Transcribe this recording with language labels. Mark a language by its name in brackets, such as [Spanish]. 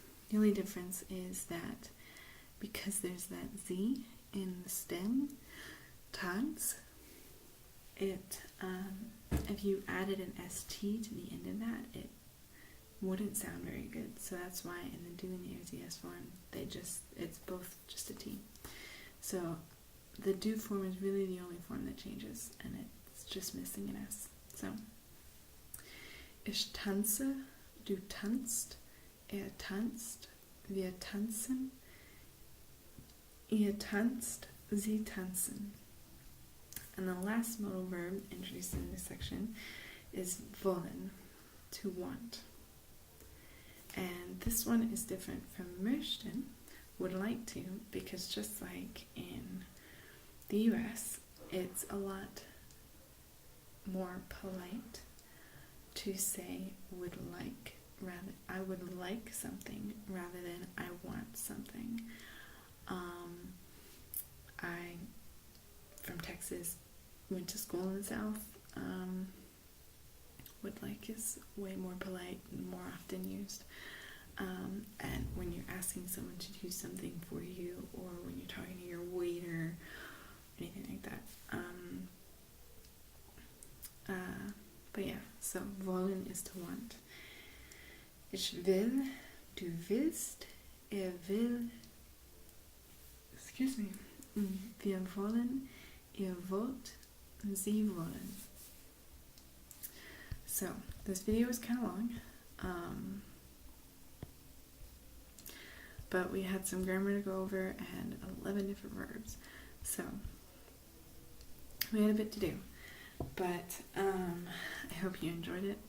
[English] The only difference is that because there's that Z in the stem, tanz, if you added an ST to the end of that, it wouldn't sound very good. So that's why in the do and the SES form, it's both just a T. So the do form is really the only form that changes, and it's just missing an S. [German] So, ich tanze, du tanzt, tanzt, wir tanzen, ihr tanzt, sie tanzen. [English] And the last modal verb introduced in this section is wollen, to want. And this one is different from möchten, would like to, because just like in the US, it's a lot more polite to say would like, rather I would like something rather than I want something. I, from Texas, went to school in the South. Would like is way more polite and more often used. And when you're asking someone to do something for you, or when you're talking to your waiter, anything like that. But yeah, so wollen is to want. [German] Ich will, du willst, will, [English] excuse me, [German] wir wollen, ihr wollt, sie wollen. [English] So, this video is kind of long, but we had some grammar to go over and 11 different verbs, so we had a bit to do, but I hope you enjoyed it.